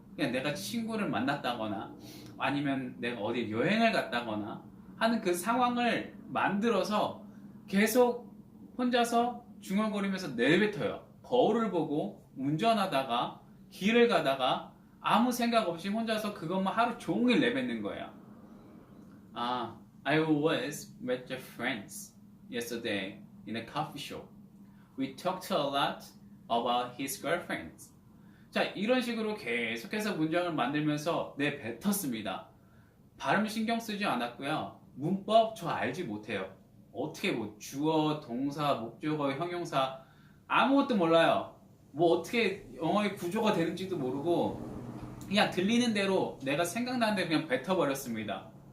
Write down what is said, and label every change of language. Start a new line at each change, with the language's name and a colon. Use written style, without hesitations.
Korean: 그냥 내가 친구를 만났다거나 아니면 내가 어디 여행을 갔다거나 하는 그 상황을 만들어서 계속 혼자서 중얼거리면서 내뱉어요. 거울을 보고 운전하다가 길을 가다가 아무 생각 없이 혼자서 그것만 하루 종일 내뱉는 거예요.
English: I was with your friends yesterday in a coffee shop. We talked a lot about his girlfriends.
Korean: 자, 이런 식으로 계속해서 문장을 만들면서 내뱉었습니다. 발음 신경 쓰지 않았고요. 문법 저 알지 못해요. 어떻게 뭐 주어, 동사, 목적어, 형용사 아무것도 몰라요. 뭐 어떻게 영어의 구조가 되는지도 모르고 그냥 들리는 대로 내가 생각나는 대로 그냥 뱉어버렸습니다.